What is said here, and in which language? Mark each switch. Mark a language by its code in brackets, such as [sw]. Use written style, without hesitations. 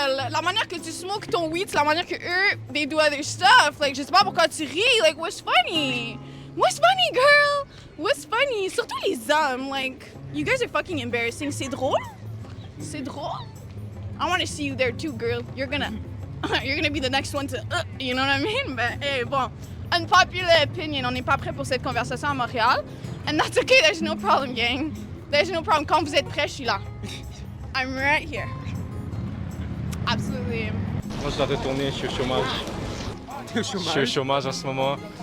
[fr] La manière que tu smokes ton weed, c'est la manière que eux, they do other stuff. Like, je sais pas pourquoi tu ris. [en] Like, what's funny? What's funny, girl? What's funny? [fr] Surtout les hommes. [en] Like, you guys are fucking embarrassing. C'est drôle? I want to see you there too, girl. You're gonna be the next one to, you know what I mean? But, hey, bon. Unpopular opinion. [fr] On n'est pas prêt pour cette conversation à Montréal. And that's okay. There's no problem, gang. There's no problem. Quand vous êtes prêts, je suis là. [en] I'm right here. Absolutely. [fr] Moi, je dois retourner, je suis au chômage. T'es au Je suis au chômage en ce moment.